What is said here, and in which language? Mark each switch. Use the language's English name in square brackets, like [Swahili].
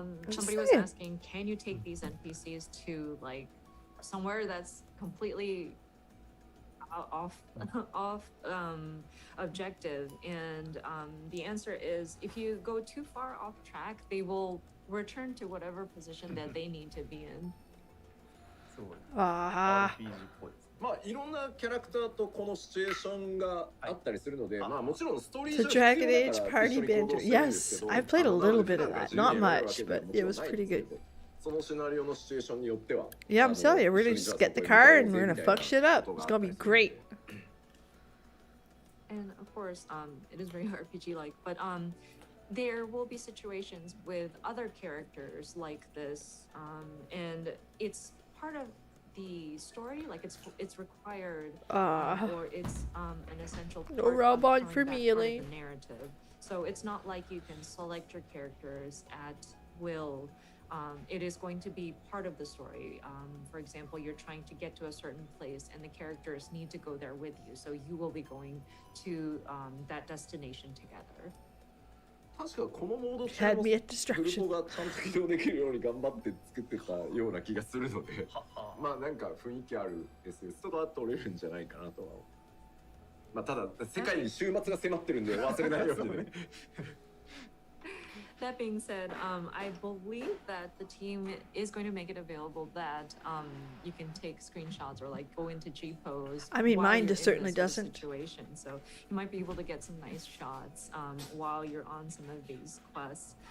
[English] Somebody was asking, can you take these NPCs to like somewhere that's completely off objective? And the answer is, if you go too far off track, they will return to whatever position that they need to be in. [Japanese] ああ。まあいろんなキャラクターとこのシチュエーションがあったりするので、まあもちろんストーリー [English] The Dragon Age party banter. Yes, I played a little bit of that. Not much, but it was pretty good. [Japanese] そのシナリオのシチュエーションによっては。 [English] Yeah, I'm telling you, we're gonna just get the car and we're gonna fuck shit up. It's gonna be great. And of course, it is very RPG-like, but there will be situations with other characters like this, and it's part of the story, like it's required, or it's an essential part No robot of for me, the narrative. So it's not like you can select your characters at will. It is going to be part of the story. For example, you're trying to get to a certain place and the characters need to go there with you, so you will be going to that destination together. [Japanese] 確かこのモード [English] Had me at distraction. [Japanese] グルポがちゃんと移動できるように頑張って作ってたような気がするのでまあなんか雰囲気ある SS とかは取れるんじゃないかなとは。まあただ世界に終末が迫ってるんで忘れないようにね。 [English] That being said, I believe that the team is going to make it available that you can take screenshots or like go into G-pose. I mean, mine just certainly doesn't. Situation. So you might be able to get some nice shots while you're on some of these quests.